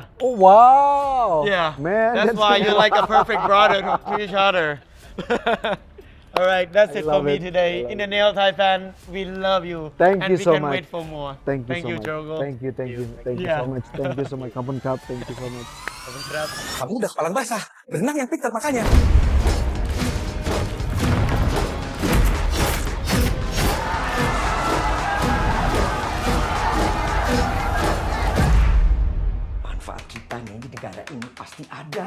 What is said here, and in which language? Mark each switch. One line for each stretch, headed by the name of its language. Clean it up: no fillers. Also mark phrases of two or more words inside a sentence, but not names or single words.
English: Oh wow! Yeah, man, That's why you're like a perfect brother to each other. All right, that's I it for love me it. today. I love In the Nail Thai fan, we love you. Thank and you we so can much. wait for more. Thank you so much. Jogo. Thank you Yeah. so much. Thank you so much. Kampun Cup, thank you so much.
Thai: ขอบคุณครับ
Indonesian: Kamu udah kepala basah. Berenang yang pintar makanya. Manfaat kita nih di negara ini pasti ada.